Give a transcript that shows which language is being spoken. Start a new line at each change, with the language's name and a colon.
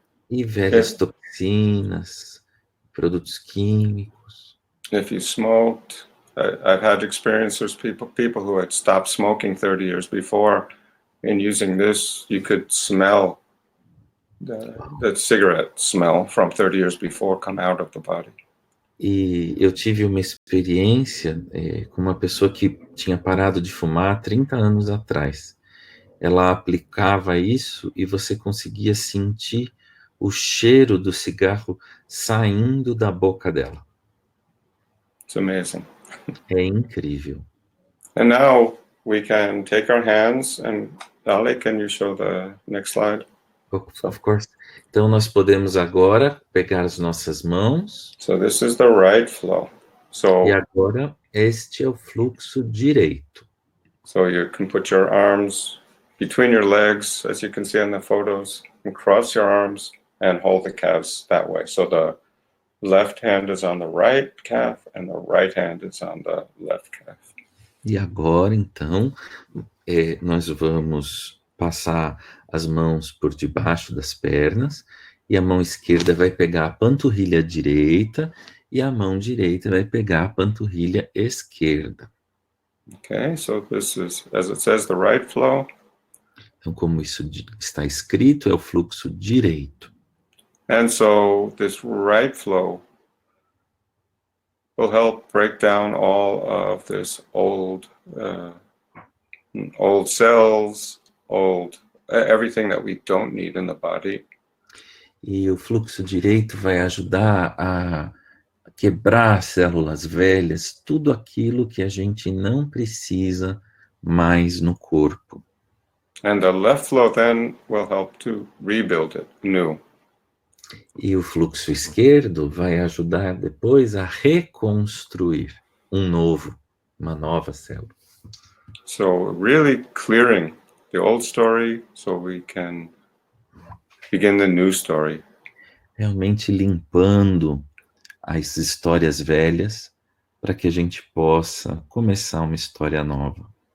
Portuguese: E velhas toxinas, produtos químicos.
English: If you smoked, I've had experiences, people who had stopped smoking 30 years before, and using this, you could smell the cigarette smell from 30 years before come out of the body.
Portuguese: E eu tive uma experiência com uma pessoa que tinha parado de fumar 30 anos atrás. Ela aplicava isso e você conseguia sentir o cheiro do cigarro saindo da boca dela.
English: It's amazing.
Portuguese: É incrível.
English: And now we can take our hands and Ali, can you show the next slide? Of course.
Portuguese: Então nós podemos agora pegar as nossas mãos.
English: So this is the right flow.
Portuguese: E agora este é o fluxo direito.
English: So you can put your arms between your legs, as you can see in the photos, and cross your arms and hold the calves that way. So the left hand is on the right calf and the right hand is on the left calf.
Portuguese: E agora, então, nós vamos passar as mãos por debaixo das pernas e a mão esquerda vai pegar a panturrilha direita e a mão direita vai pegar a panturrilha esquerda.
English: Okay, so this is, as it says, the right flow.
Portuguese: Então, como isso está escrito, é o fluxo direito.
English: And so this right flow will help break down all of this old cells, everything that we don't need in the body.
Portuguese: E o fluxo direito vai ajudar a quebrar células velhas, tudo aquilo que a gente não precisa mais no corpo.
English: And the left flow then will help to rebuild it new.
Portuguese: E o fluxo esquerdo vai ajudar depois a reconstruir uma nova célula.
English: So really clearing the old story so we can begin the new story.
Portuguese: Realmente limpando as histórias velhas para que a gente possa começar uma história nova.